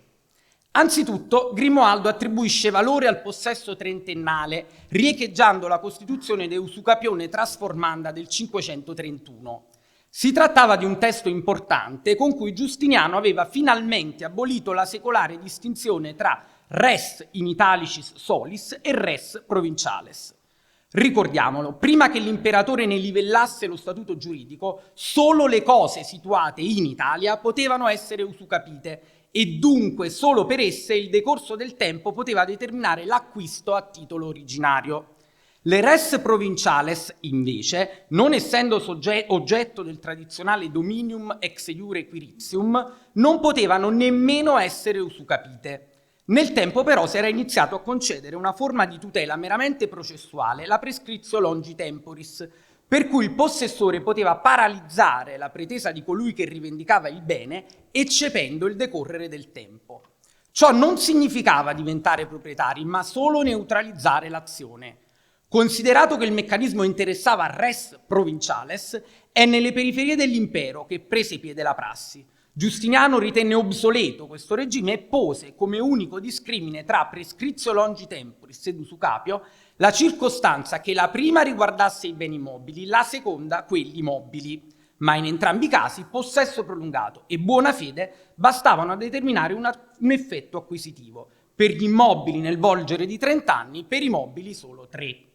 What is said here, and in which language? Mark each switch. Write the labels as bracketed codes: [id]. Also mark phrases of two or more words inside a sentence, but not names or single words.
[it] Anzitutto, Grimoaldo attribuisce valore al possesso trentennale, riecheggiando la Costituzione de Usucapione Trasformanda del 531. Si trattava di un testo importante con cui Giustiniano aveva finalmente abolito la secolare distinzione tra [la] res in italicis solis [it] e [la] res provinciales. [it] Ricordiamolo, prima che l'imperatore ne livellasse lo statuto giuridico, solo le cose situate in Italia potevano essere usucapite e dunque solo per esse il decorso del tempo poteva determinare l'acquisto a titolo originario. Le [la] res provinciales, [it] invece, non essendo oggetto del tradizionale [la] dominium ex iure quiritium, [it] non potevano nemmeno essere usucapite. Nel tempo però si era iniziato a concedere una forma di tutela meramente processuale, la [la] prescriptio longi temporis, [it] per cui il possessore poteva paralizzare la pretesa di colui che rivendicava il bene, eccependo il decorrere del tempo. Ciò non significava diventare proprietari, ma solo neutralizzare l'azione. Considerato che il meccanismo interessava [la] res provinciales, [it] è nelle periferie dell'impero che prese piede la prassi. Giustiniano ritenne obsoleto questo regime e pose come unico discrimine tra [la] prescriptio longi temporis [it] ed usucapio la circostanza che la prima riguardasse i beni mobili, la seconda quelli mobili, ma in entrambi i casi possesso prolungato e buona fede bastavano a determinare un effetto acquisitivo, per gli immobili nel volgere di 30 anni, per i mobili solo 3.